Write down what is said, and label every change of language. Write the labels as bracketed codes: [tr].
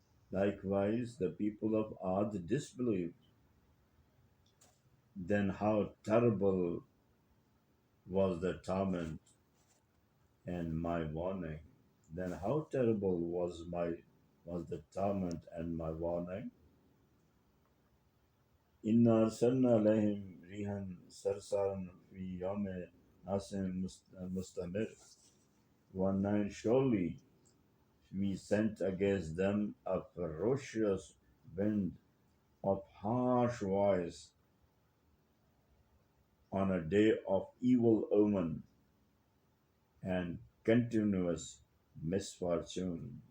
[en] Likewise, the people of Ad disbelieved. Then how terrible was the torment and my warning. Then how terrible was the torment and my warning. [ar] إنا أرسلنا عليهم ريحا صرصرا في يوم ناس مستمر. [en] 1:9. Surely we sent against them a ferocious wind of harsh voice on a day of evil omen and continuous misfortune.